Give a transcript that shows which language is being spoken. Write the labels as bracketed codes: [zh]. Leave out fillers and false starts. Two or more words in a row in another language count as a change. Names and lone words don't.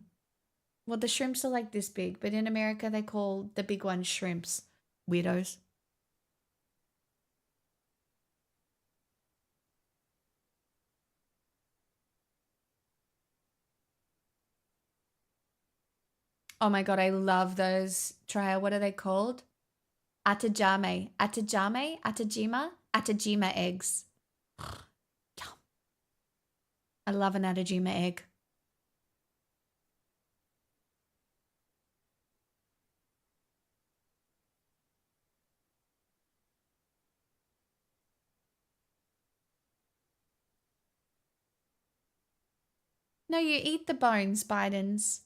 [en] Well, the shrimps are like this big, but in America they call the big ones shrimps. Weirdos. Oh my god, I love those. Traya, what are they called? Atajame. Atajame? Atajima? Atajima eggs. Yum. I love an Atajima egg. No, you eat the bones, Bidens.